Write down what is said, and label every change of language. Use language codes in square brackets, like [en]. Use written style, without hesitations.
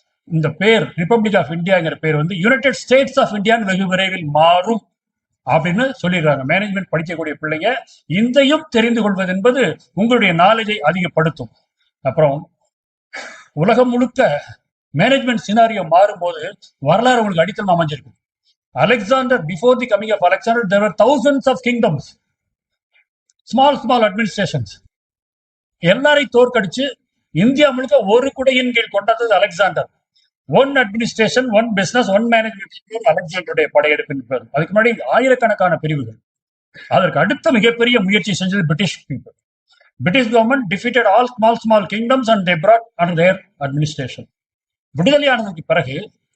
[ta] இந்த பேர் republic of இந்தியாங்கிற பேர் வந்து யுனைடெட் ஸ்டேட்ஸ் ஆஃப் இந்தியான்னு வெகு விரைவில் மாறும் அப்படின்னு சொல்லிடுறாங்க. மேனேஜ்மெண்ட் படிக்கக்கூடிய பிள்ளைங்க இதையும் தெரிந்து கொள்வது என்பது உங்களுடைய நாலேஜை அதிகப்படுத்தும். அப்புறம் உலகம் முழுக்க மேனேஜ்மெண்ட் சினாரியோ மாறும்போது வரலாறு உங்களுக்கு அடித்தளம் அமைஞ்சிருக்கும். [en] Alexander, before the coming of Alexander, there were thousands of kingdoms, small administrations. [ta] எல்லாரையும் தோற்கடிச்சு இந்தியா முழுக்க ஒரு குடையின் கீழ் கொண்டது Alexander. [en] one administration, one business, one management, [ta] அலெக்சாண்டருடைய படையெடுப்பின் பேர். அதுக்கு முன்னாடி ஆயிரக்கணக்கான பிரிவுகள். அதற்கு அடுத்த மிகப்பெரிய முயற்சி செஞ்சது British people. [en] British government defeated all small kingdoms and they brought under their administration. [ta] விடுதலையானதுக்கு பிறகு